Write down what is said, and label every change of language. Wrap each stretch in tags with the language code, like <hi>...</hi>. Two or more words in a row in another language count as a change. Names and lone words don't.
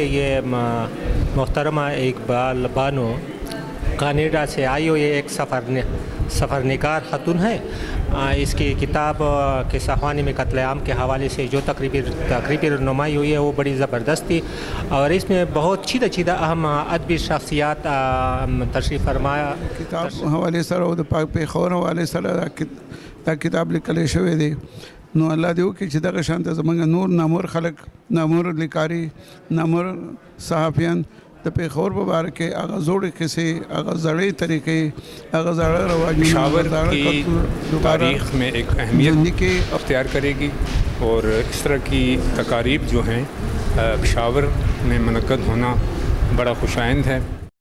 <ur>یہ محترمہ اقبال بانو کینیڈا سے آئی ہوئی ایک سفر نگار خاتون ہے. اس کی کتاب قصہ خانی میں قتل عام کے حوالے سے جو تقریبی رونمائی ہوئی ہے وہ بڑی زبردست تھی اور اس میں بہت چیدہ اہم ادبی شخصیات تشریف فرمایا.</ur> <ps>کتاب حوالے سره د پاک پیښور حوالے سره دا کتاب لیکل شوی دی. نو الله دې وکړي چې دغه شانته زمونږ نور نامور خلک نامور لیکاري نامور صحافیان د پیښور په باره کې هغه زوړې قصې هغه زړې طریقې هغه زړه رواجونه</ps> <ur>پشاور کی تاریخ میں ایک اہمیت اختیار کرے گی اور اس طرح کی تقاریب جو ہیں پشاور میں منعقد ہونا بڑا خوش آئند ہے.</ur>